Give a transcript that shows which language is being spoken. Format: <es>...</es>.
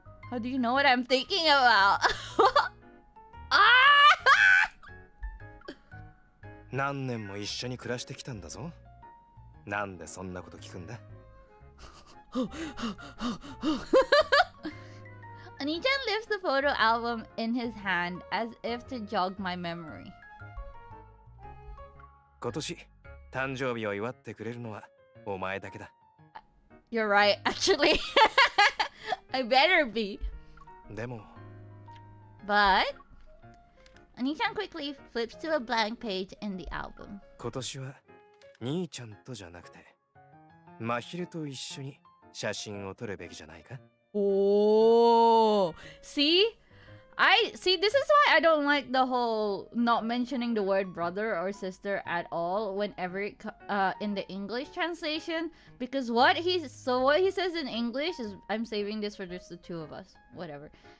<en>How do you know what I'm thinking about?</en> <ja>何年も一緒に暮らしてきたんだぞ。なんでそんなこと聞くんだ。</ja> <en>Oni-chan lifts the photo album in his hand as if to jog my memory.</en> <ja>今年誕生日を祝ってくれるのはお前だけだ。</ja> <en>You're right, actually. I better be.</en> <ja>でも</ja> <en>But Oni-chan quickly flips to a blank page in the album.</en> <ja>今年は兄ちゃんとじゃなくて真昼と一緒に写真を撮るべきじゃないか。</ja> <en>Oh, see, this is why I don't like the whole not mentioning the word brother or sister at all whenever it in the English translation, because what he says in English is, I'm saving this for just the two of us, whatever.</en>